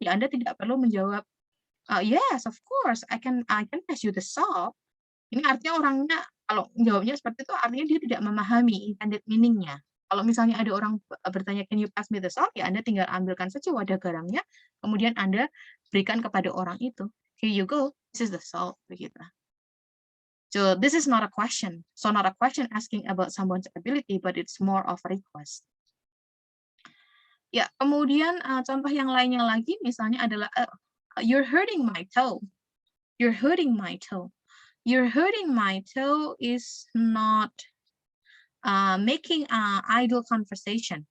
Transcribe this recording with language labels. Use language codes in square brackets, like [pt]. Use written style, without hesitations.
[id] Ya Anda tidak perlu menjawab, [en] yes, of course, I can pass you the salt. [id] Ini artinya orangnya kalau jawabnya seperti itu artinya dia tidak memahami intended meaning-nya. Kalau misalnya ada orang bertanya, [en] can you pass me the salt? [id] Ya Anda tinggal ambilkan saja wadah garamnya, kemudian Anda berikan kepada orang itu. [en] Here you go, this is the salt, begitu. So this is not a question. So not a question asking about someone's ability, but it's more of a request. [id] Ya, kemudian contoh yang lainnya lagi misalnya adalah [en] you're hurting my toe. You're hurting my toe. You're hurting my toe is not making idle conversation.